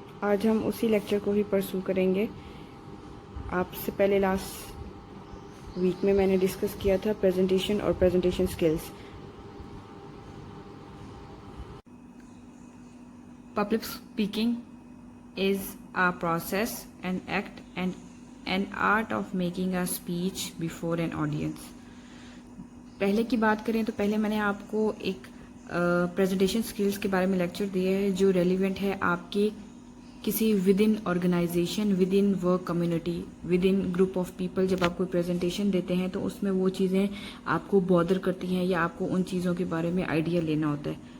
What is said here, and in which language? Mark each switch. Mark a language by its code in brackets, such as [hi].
[ur] آج ہم اسی لیکچر کو ہی پرسو کریں گے. آپ سے پہلے لاسٹ ویک میں نے ڈسکس کیا تھا پریزنٹیشن اور presentation skills. [en] Public speaking is a process, an act, and an art of making a speech before an audience. [ur] پہلے کی بات کریں تو پہلے میں نے آپ کو ایک پریزنٹیشن سکلز کے بارے میں لیکچر دیا ہے جو ریلیونٹ ہے آپ کے کسی [en] Within organisation, within work community, within group of people. [ur] جب آپ کوئی پریزنٹیشن دیتے ہیں تو اس میں وہ چیزیں آپ کو بادر کرتی ہیں یا آپ کو ان چیزوں کے بارے میں آئیڈیا لینا ہوتا ہے.